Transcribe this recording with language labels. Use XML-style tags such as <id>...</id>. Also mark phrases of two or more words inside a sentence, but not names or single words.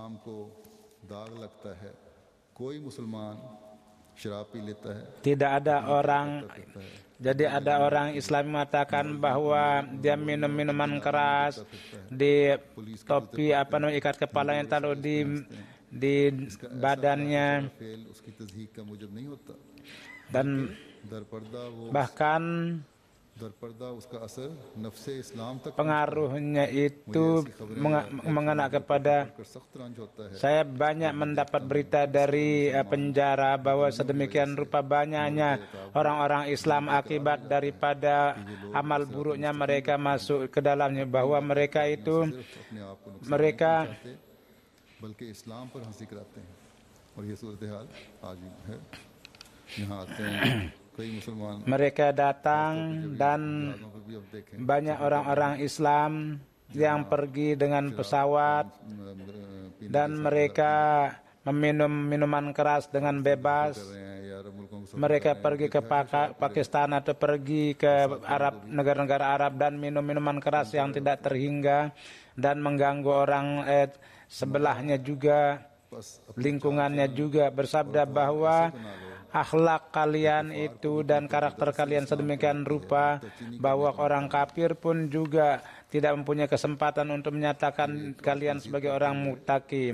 <id>Tidak ada orang, jadi ada orang Islam mengatakan bahwa dia minum minuman keras, di topi ikat kepala yang taruh di badannya, dan bahkan</id> <hi>दरपर्दा उसका असर नफ्से इस्लाम तक</hi> <id>pengaruhnya itu mengena kepada</id> <hi>कर सख्त रंज होता है।</hi> <id>saya banyak mendapat berita dari penjara bahwa sedemikian rupa banyaknya orang-orang Islam akibat daripada amal buruknya mereka masuk ke dalamnya, bahwa mereka itu</id> <hi>सिर्फ अपने आप को नुकसान</hi> <id>mereka</id> <hi>नहीं चाहते बल्कि इस्लाम पर हंसी कराते हैं। और ये सूरत हाल आज भी है। यहाँ आते हैं कई मुसलमान</hi> <id>mereka datang dan</id> <hi>जहाज़ों पर भी अब देखें</hi> <id>banyak orang-orang Islam yang pergi dengan pesawat dan mereka meminum minuman keras dengan bebas.</id> <hi>कर रहे हैं या अरब मुल्कों को</hi> <id>Mereka pergi ke Pakistan atau pergi ke Arab, negara-negara Arab, dan minum minuman keras yang tidak terhingga dan mengganggu orang sebelahnya juga, lingkungannya juga. Bersabda bahwa akhlak kalian itu dan karakter kalian sedemikian rupa bahwa orang kafir pun juga tidak mempunyai kesempatan untuk menyatakan kalian sebagai orang muttaqi.</id>